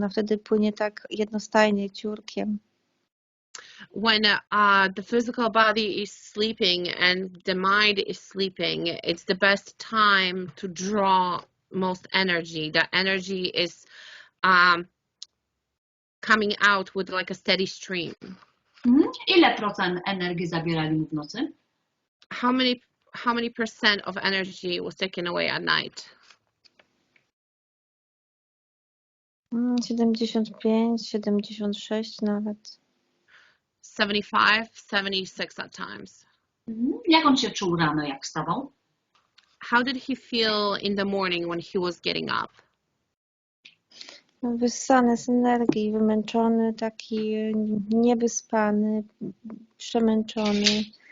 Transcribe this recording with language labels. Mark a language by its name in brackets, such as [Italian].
[Polish] Ona wtedy płynie tak jednostajnie, ciurkiem. [English] When the physical body is sleeping and the mind is sleeping, it's the best time to draw most energy. That energy is coming out with like a steady stream. [Polish] Ile procent energii zabierali mu w nocy? [English] How many percent of energy was taken away at night? [Polish] 75, 76 nawet. [English] 75, 76 at times. [Polish] Jak on się czuł rano, jak wstawał? [English] How did he feel in the morning when he was getting up? [Polish] Wyssany z energii, wymęczony, taki niewyspany, przemęczony.